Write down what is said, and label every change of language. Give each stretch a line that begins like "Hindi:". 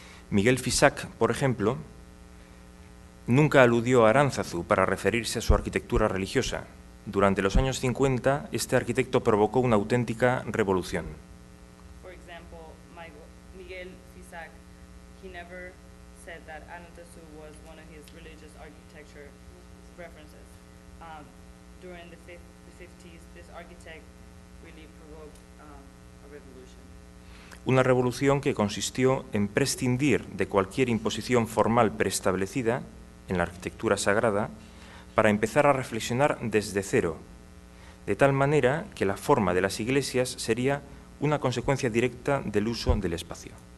Spanish: Miguel Fisac, por ejemplo, nunca aludió a Aránzazu para referirse a su arquitectura religiosa. Durante los años 50, este arquitecto provocó una auténtica revolución.
English: For example, Miguel Fisac, he never said that Aránzazu was one of his religious architecture references. During the 50s, this architect really provoked a revolution.
Spanish: Una revolución que consistió en prescindir de cualquier imposición formal preestablecida en la arquitectura sagrada para empezar a reflexionar desde cero, de tal manera que la forma de las iglesias sería una consecuencia directa del uso del espacio.